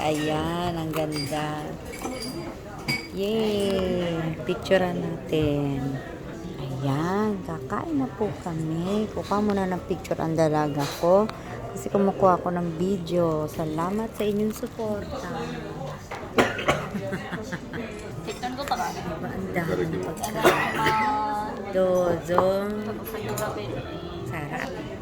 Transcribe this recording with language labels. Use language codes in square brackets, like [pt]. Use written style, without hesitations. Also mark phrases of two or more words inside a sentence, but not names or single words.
[tl] Ayan, ang ganda. Yay! Picturean natin. Ayan, kakain na po kami. Kuha muna ng picture ang dalaga ko. Kasi kumukuha ko ng video. Salamat sa inyong suporta. [ja] 適当に取ったからね。 [tl] Diba ang dami ng pagkain? Dozo. [ja] ちょっと先食べる。 [tl] Sarap.